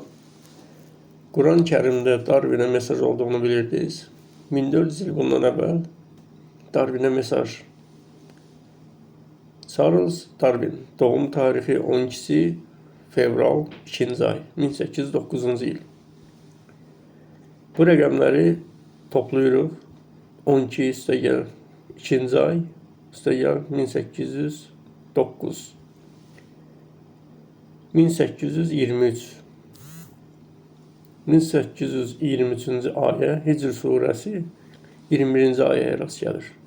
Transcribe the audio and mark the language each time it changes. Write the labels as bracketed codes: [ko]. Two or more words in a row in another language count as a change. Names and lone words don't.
[tr] Kur'an-ı Kerim'de Darwin'e mesaj olduğunu bilirdiniz. 1400 yıl bundan evvel Darwin'e mesaj. [az] Charles Darwin, doğum tarihi 12 fevral 2. ay 1809 yıl. Bu rəqəmləri toplayırıq. 12 üstəgəl 2. ay üstəgəl 1809. 1823. 1823-cü aya Hicr surəsi 21-ci ayəyə rast gəlir.